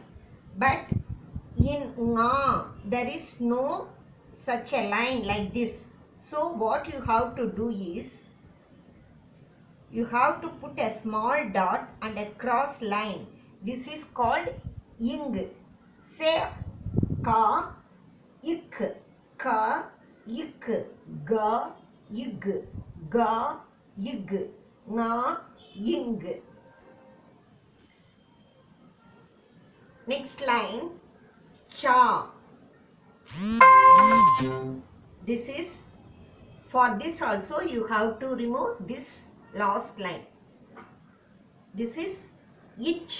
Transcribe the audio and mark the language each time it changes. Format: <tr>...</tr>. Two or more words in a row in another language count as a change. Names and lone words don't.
<en>But in nga, there is no such a line like this. So what you have to do is, you have to put a small dot and a cross line. This is called ing. Say ka, ik, ka, ik, ga, ig, ga, ig, nga, ing. Next line, cha. This is, for this also you have to remove this last line. This is ich.</en>